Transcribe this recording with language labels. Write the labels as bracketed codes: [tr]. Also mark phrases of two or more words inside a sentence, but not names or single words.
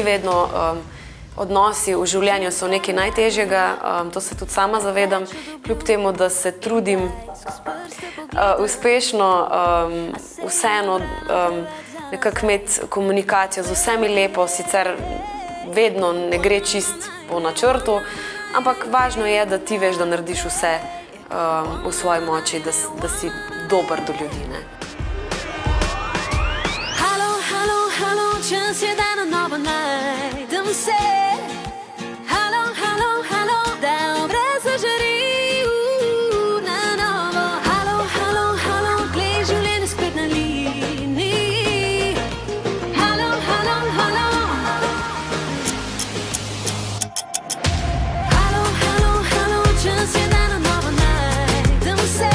[sl] vedno, odnosi v življenju so nekaj najtežjega, to se tudi sama zavedam, kljub temu, da se trudim uspešno vseeno nekako imeti komunikacijo z vsemi lepo, sicer vedno ne gre čist po načrtu, ampak važno je, da ti veš, da narediš vse v svoji moči, da si dober do ljudi, ne. Halo, halo, halo, čas je, da na novo najdem se. Halo, halo, halo, da obraz zažari na novo. Halo, halo, halo, glej življenje spet na liniji. Halo, halo, halo. Halo, halo, halo, čas je, da na novo najdem se.